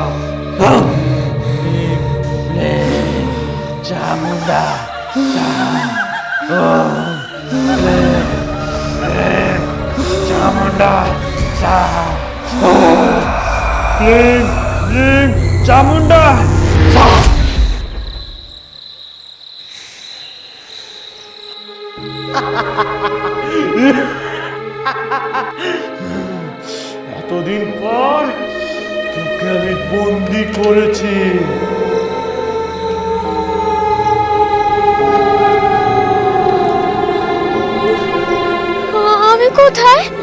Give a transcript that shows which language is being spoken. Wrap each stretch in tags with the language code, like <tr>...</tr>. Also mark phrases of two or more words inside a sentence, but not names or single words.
<sa>क्लीं क्लीं चामुंडा स्वाहा। ओम क्लीं क्लीं चामुंडा स्वाहा। ओम क्लीं क्लीं चामुंडा स्वाहा।</sa> <bn>এতদিন পর তোকে আমি বন্দি করেছি। আমি কোথায়?</bn>